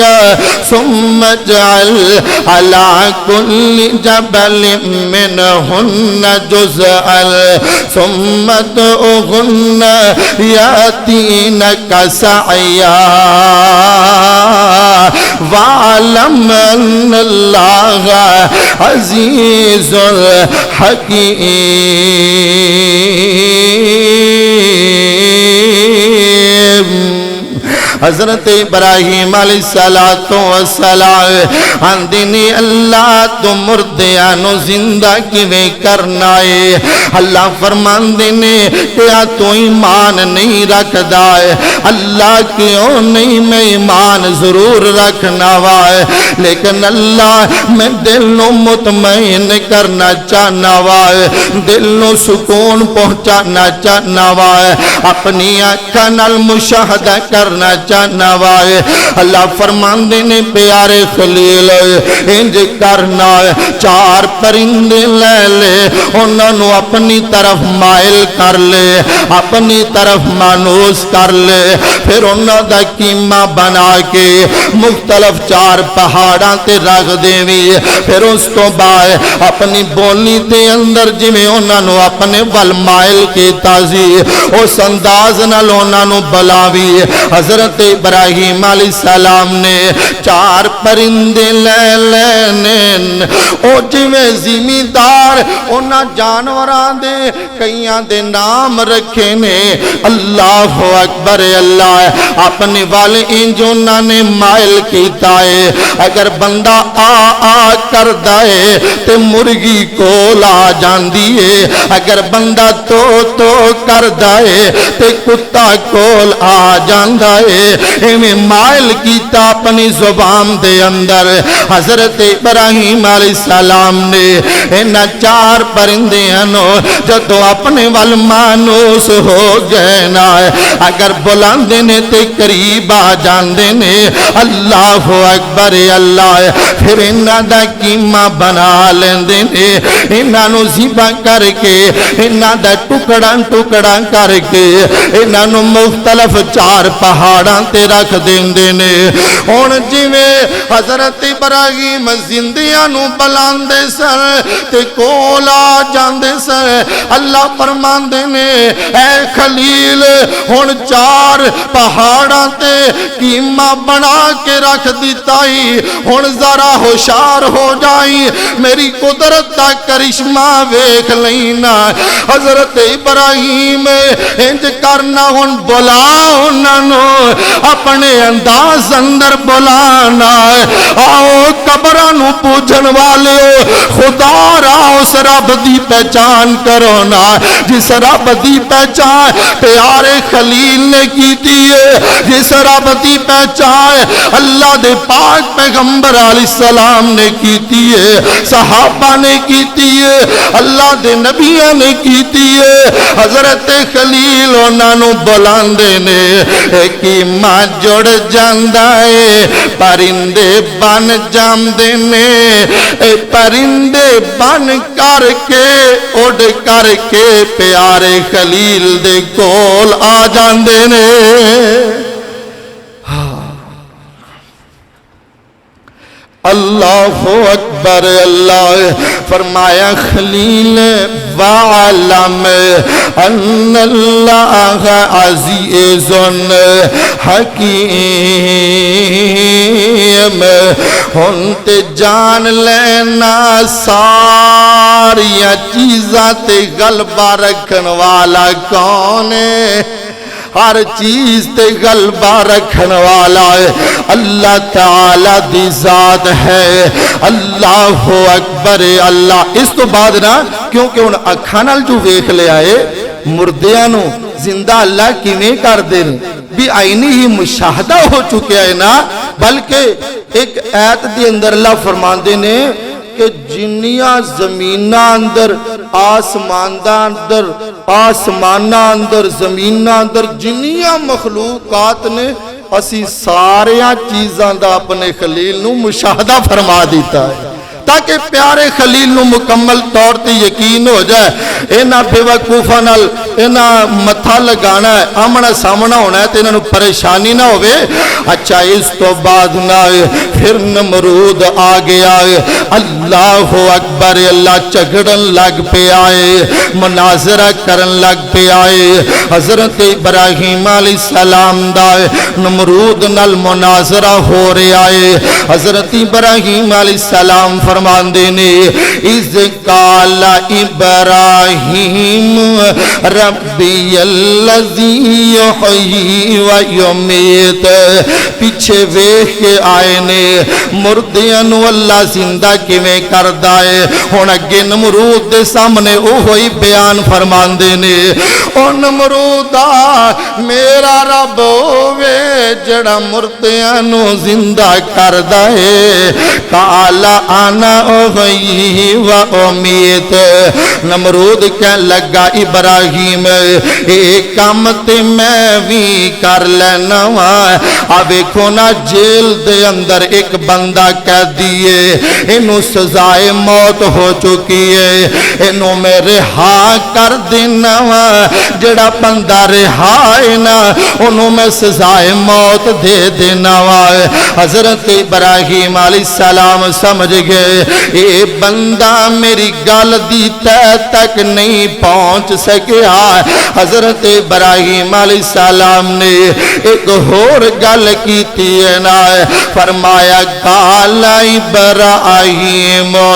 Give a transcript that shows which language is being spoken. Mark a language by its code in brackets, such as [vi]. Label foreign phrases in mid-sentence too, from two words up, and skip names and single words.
[ar] ثُمَّ اجْعَلْ عَلَىٰ كُلِّ جَبَلٍ مِّنْهُنَّ جُزْءًا ثُمَّ ادْعُهُنَّ يَأْتِينَكَ سَعْيًا وَاعْلَمْ أَنَّ اللَّهَ عَزِيزٌ حَكِيمٌ۔ [pa] حضرت ابراہیم [ar] علیہ السلام [pa] آندینی اللہ تو مردیاں نو زندہ کیویں کرنا ہے۔ اللہ فرماندے نے کیا تو ایمان نہیں رکھدا ہے؟ اللہ کیوں نہیں؟ میں ایمان ضرور رکھنا ہے، لیکن اللہ میں دل نو مطمئن کرنا چاہنا ہے، دل نو سکون پہنچانا چاہنا ہے، اپنی آنکھاں نال مشاہدہ کرنا چاہنا ہے۔ اللہ فرماندے نے پیارے خلیل انج کرنا ہے، چار پرندے لے لے انہاں نو اپنی طرف مائل کر لے، اپنی طرف مانوس کر لے، پھر انہاں دا کیما بنا کے مختلف چار پہاڑاں تے رکھ دیوی، پھر اس تو بعد اپنی بولی تے اندر جویں انہاں نو اپنے ول مائل کیتا سی اس انداز نال انہاں نو بلاوی۔ حضرت ابراہیم [ar] علیہ السلام [pa] نے چار پرندے لے لینے، او جویں زمیندار انہاں جانوراں دے کئیاں دے نام رکھے نے۔ [ar] اللہ اکبر [pa] اللہ۔ اپنے والے انج انہاں نے مائل کیتا ہے، اگر بندہ آ کردا ہے تے مرغی کول آ جاندی ہے، اگر بندہ تو کردا ہے تے کتا کول آ جاندا ہے۔ ایویں مائل کیتا اپنی زبان دے اندر۔ حضرت ابراہیم علیہ السلام نے انہاں چار پرندیاں نو جدوں اپنے ول مانوس ہو گئے نا، اگر بلاندے نے تے قریب آ جاندے نے۔ [ar] اللہ اکبر [pa] اللہ۔ پھر انہاں دا کیما بنا لیندے نے، انہاں نو ذبح کر کے انہاں دا ٹکڑا کر کے انہاں نو مختلف چار پہاڑاں تے رکھ دیندے نے۔ ہن جویں حضرت ابراہیم زندیاں نو بلاندے سن تے کول آ جاندے سن، اللہ فرماندے نے اے خلیل ہن چار پہاڑاں تے کیما بنا کے رکھ دیتا ہی، ہن ذرا ہوشیار ہو جائی، میری قدرت دا کرشمہ ویکھ لینا۔ حضرت ابراہیم انج کرنا، ہن بلا انہاں نو اپنے انداز اندر بلانا۔ آؤ قبراں نو پوجن والے خدا را اس رب دی پہچان کرو نا، جس رب دی پہچان پیارے خلیل نے کیتی ہے، جس رب دی پہچان اللہ دے پاک پیغمبر [ar] علیہ السلام [pa] نے کیتی ہے، صحابہ نے کیتی ہے، اللہ دے نبیوں نے کیتی ہے۔ حضرت خلیل انہاں نو بلاندے نے، ایک ایمان جڑ جاندا ہے، پرندے بن جاندے جاندے نے اے پرندے بن کر کے اڑ کر کے پیارے خلیل دے کول آ جاندے نے [ar] اللہ اکبر [pa] اللہ فرمایا خلیل [ar] وعلم ان اللہ عزیز حکیم [pa] ہن تے جان لینا ساری چیزاں تے غلبہ رکھن والا کون ہے ہر چیز تے غلبہ رکھن والا ہے اللہ تعالی دی ذات ہے [ar] اللہ اکبر [pa] اللہ اس تو بعد نا کیونکہ ان اکھاں نال جو ویکھ لے آئے مردیاں نو زندہ اللہ کیویں کر دے بھی آئینی ہی مشاہدہ ہو چکے ہیں نا بلکہ ایک آیت دی اندر اللہ فرماندے نے کہ جنیاں زمینہ اندر آسمانہ اندر زمینہ اندر جنیاں مخلوقات نے اسی ساریاں چیزاں دا اپنے خلیل نو مشاہدہ فرما دیتا ہے تاکہ پیارے خلیل نو مکمل طور تے یقین ہو جائے اینا بے وقوفہ نال اینا متھا لگانا ہے آمنا سامنا ہونا ہے تے انہوں پریشانی نہ ہوئے اچھا اس تو بعد نہ پھر نمرود آگے آئے [ar] اللہ اکبر [pa] اللہ چگڑن لگ پہ آئے مناظرہ کرن لگ پہ آئے حضرت ابراہیم [ar] علیہ السلام [pa] دائے نمرود نال مناظرہ ہو رہے آئے حضرت ابراہیم [ar] علیہ السلام [pa] فرمان دینے [ar] اذ قال ابراہیم ربی اللذی یحیی و یمیت [pa] پیچھے ویکھ کے آئے نے مردیاں نو اللہ زندہ کیویں کردا ہے ہن اگے نمرود دے سامنے اوہی بیان فرمان دینے او نمرودا میرا رب ہووے جڑا مردیاں نو زندہ کردا ہے [ar] قال انا احیی و امیت [pa] نمرود کہن لگا ابراہیم ایک کام تے میں بھی کر لینا وا ویکھو نا جیل دے اندر ایک بندہ قیدی ہے انہوں سزائے موت ہو چکی ہے انہوں میں رہا کر دینا وا جڑا بندہ رہا ہے نا انہوں میں سزائے موت دے دینا وا حضرت ابراہیم [ar] علیہ السلام [pa] سمجھ گئے اے بندہ میری گل دی تہ تک نہیں پہنچ سکیا حضرت ابراہیم [ar] علیہ السلام [pa] نے ایک اور گل کیتی ہے نا فرمایا [ar] قال ابراہیم